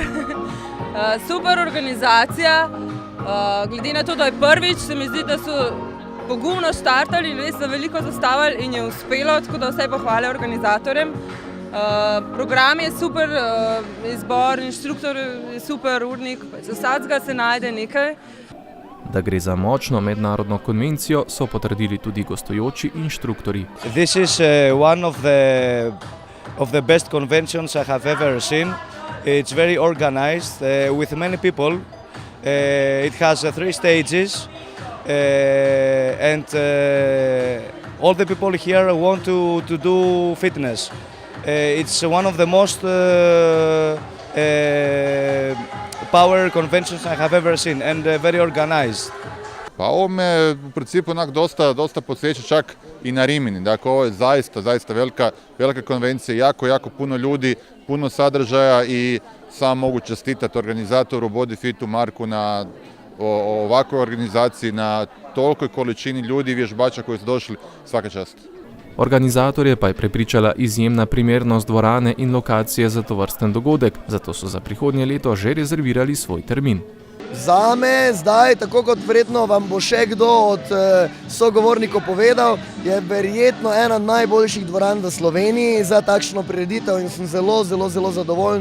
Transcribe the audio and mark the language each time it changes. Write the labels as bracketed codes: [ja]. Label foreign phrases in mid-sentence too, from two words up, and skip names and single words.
[sl] Super organizacija, glede na to, da je prvič, se mi zdi, da so pogumno štartali in res so veliko zastavili in je uspelo, tako da vse pohvale organizatorjem. Program je super, izbor, inštruktor je super, urnik, za vsakega se najde nekaj. Da gre za močno mednarodno konvencijo, so potrdili tudi gostujoči inštruktorji. [en] This is one of the best conventions I have ever seen. It's very organized with many people. It has 3 stages and all the people here want to do fitness. It's one of the most power conventions I have ever seen and very organized. [hr] Pa ovo me u principu dosta podsjeća čak i na Rimini. Dakle, ovo je zaista velika konvencija, jako puno ljudi, puno sadržaja i samo mogu čestitati organizatoru Bodyfitu Marku na ovakvoj organizaciji, na tolikoj količini ljudi i vježbača koji su došli, svaka čast. [sl] Organizatorje pa je prepričala izjemna primernost dvorane in lokacije za tovrsten dogodek, zato so za prihodnje leto že rezervirali svoj termin. Zame zdaj, tako kot verjetno vam bo še kdo od sogovornikov povedal, je verjetno ena najboljših dvoran v Sloveniji za takšno prireditev in sem zelo zadovoljen.